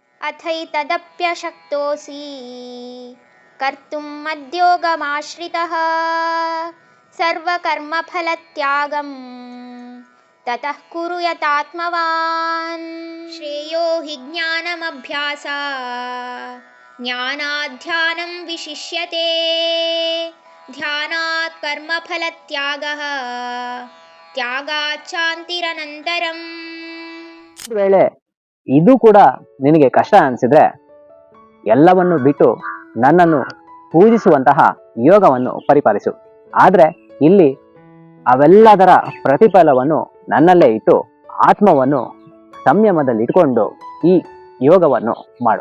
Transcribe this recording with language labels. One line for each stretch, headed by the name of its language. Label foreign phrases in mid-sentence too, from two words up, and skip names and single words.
Sanskrit: अथैतदप्यशक्तोऽसि कर्तुं मद्योगमाश्रितः सर्वकर्मफलत्यागं ततः कुरु यतात्मवान्। श्रेयो हि ज्ञानात् ध्यानं विशिष्यते ध्यानात् कर्मफलत्यागः ತ್ಯಾಗಾತ್ ಶಾಂತಿರನಂತರಂ.
Kannada: ಒಂದು ವೇಳೆ ಇದು ಕೂಡ ನಿನಗೆ ಕಷ್ಟ ಅನಿಸಿದ್ರೆ ಎಲ್ಲವನ್ನು ಬಿಟ್ಟು ನನ್ನನ್ನು ಪೂಜಿಸುವಂತಹ ಯೋಗವನ್ನು ಪರಿಪಾಲಿಸು. ಆದರೆ ಇಲ್ಲಿ ಅವೆಲ್ಲದರ ಪ್ರತಿಫಲವನ್ನು ನನ್ನಲ್ಲೇ ಇಟ್ಟು ಆತ್ಮವನ್ನು ಸಂಯಮದಲ್ಲಿ ಇಟ್ಕೊಂಡು ಈ ಯೋಗವನ್ನು ಮಾಡು.